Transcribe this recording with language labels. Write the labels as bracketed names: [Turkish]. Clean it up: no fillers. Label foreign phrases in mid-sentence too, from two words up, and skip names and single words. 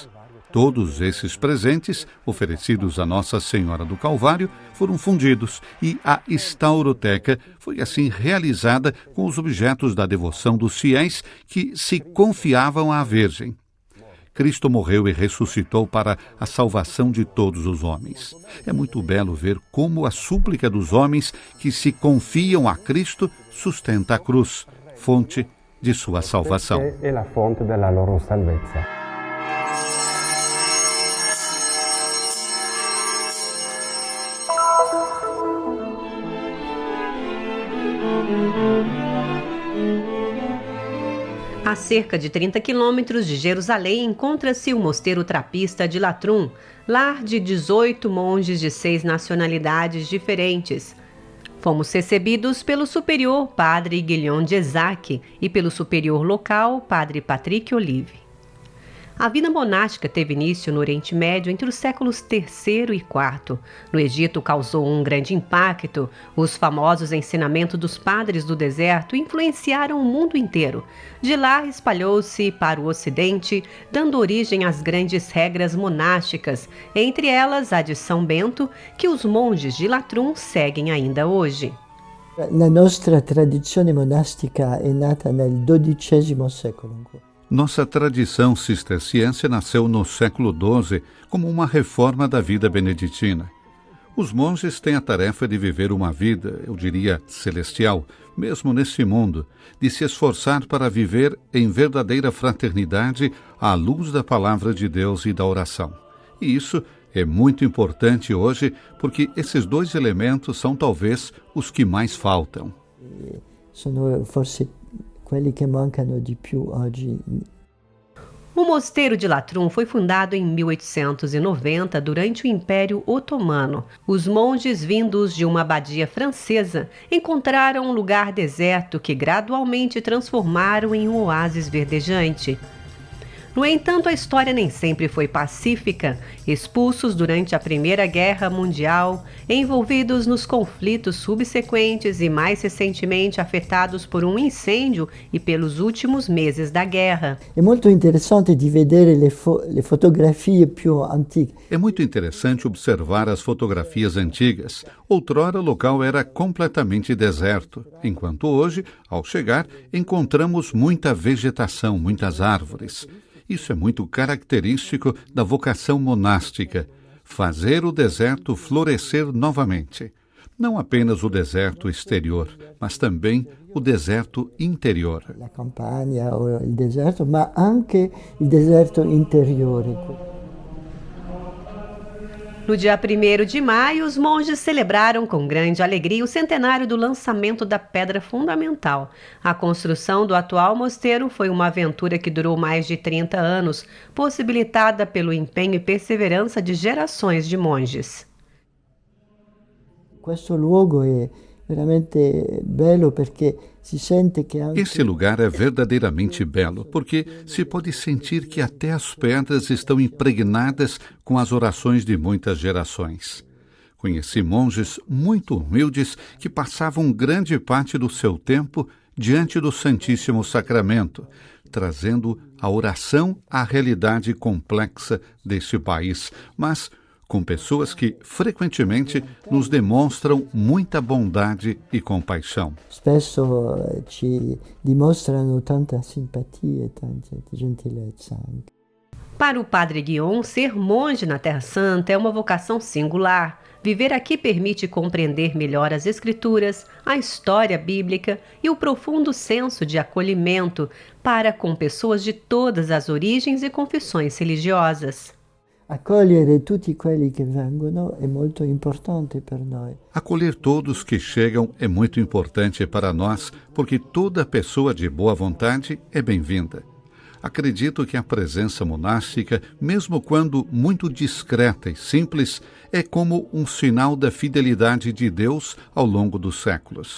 [Portuguese] Todos esses presentes, oferecidos a Nossa Senhora do Calvário, foram fundidos e a estauroteca foi assim realizada com os objetos da devoção dos fiéis que se confiavam à Virgem. Cristo morreu e ressuscitou para a salvação de todos os homens. É muito belo ver como a súplica dos homens que se confiam a Cristo sustenta a cruz, fonte de sua salvação. É a fonte da [Italian] loro salvezza. [Portuguese] A cerca de 30 quilômetros de Jerusalém encontra-se o Mosteiro Trapista de Latrum, lar de 18 monges de 6 nacionalidades diferentes. Fomos recebidos pelo superior Padre Guillaume de Isaac e pelo superior local Padre Patrick Olive. A vida monástica teve início no Oriente Médio entre os séculos III e IV. No Egito causou um grande impacto. Os famosos ensinamentos dos padres do deserto influenciaram o mundo inteiro. De lá espalhou-se para o Ocidente, dando origem às grandes regras monásticas, entre elas a de São Bento, que os monges de Latrum seguem ainda hoje. [Italian] La nostra tradizione monastica è nata nel XII secolo. [Portuguese] Nossa tradição cisterciense nasceu no século XII como uma reforma da vida beneditina. Os monges têm a tarefa de viver uma vida, eu diria, celestial, mesmo nesse mundo, de se esforçar para viver em verdadeira fraternidade à luz da palavra de Deus e da oração. E isso é muito importante hoje, porque esses dois elementos são talvez os que mais faltam. [Italian] Sono forse quelli che mancano di più oggi. [Portuguese] O Mosteiro de Latrum foi fundado em 1890 durante o Império Otomano. Os monges vindos de uma abadia francesa encontraram um lugar deserto que gradualmente transformaram em um oásis verdejante. No entanto, a história nem sempre foi pacífica. Expulsos durante a Primeira Guerra Mundial, envolvidos nos conflitos subsequentes e mais recentemente afetados por um incêndio e pelos últimos meses da guerra. É muito interessante de [Italian] vedere le fotografie più antiche. [Portuguese] É muito interessante observar as fotografias antigas. Outrora o local era completamente deserto, enquanto hoje, ao chegar, encontramos muita vegetação, muitas árvores. Isso é muito característico da vocação monástica, fazer o deserto florescer novamente. Não apenas o deserto exterior, mas também o deserto interior. [Italian] La campagna o il deserto, ma anche il deserto interiore. [Portuguese] No dia 1º de maio, os monges celebraram com grande alegria o centenário do lançamento da pedra fundamental. A construção do atual mosteiro foi uma aventura que durou mais de 30 anos, possibilitada pelo empenho e perseverança de gerações de monges. [Italian] Questo luogo è veramente bello perché si sente che anche... [Portuguese] Esse lugar é verdadeiramente belo, porque se pode sentir que até as pedras estão impregnadas com as orações de muitas gerações. Conheci monges muito humildes que passavam grande parte do seu tempo diante do Santíssimo Sacramento, trazendo a oração à realidade complexa deste país, mas com pessoas que frequentemente nos demonstram muita bondade e compaixão. [Italian] Spesso ci dimostrano tanta simpatia e tanta gentilezza anche. [Portuguese] Para o Padre Guillaume, ser monge na Terra Santa é uma vocação singular. Viver aqui permite compreender melhor as Escrituras, a história bíblica e o profundo senso de acolhimento para com pessoas de todas as origens e confissões religiosas. [Italian] Accogliere tutti quelli che vengono è molto importante per noi. [Portuguese] Acolher todos que chegam é muito importante para nós, porque toda pessoa de boa vontade é bem-vinda. Acredito que a presença monástica, mesmo quando muito discreta e simples, é como um sinal da fidelidade de Deus ao longo dos séculos.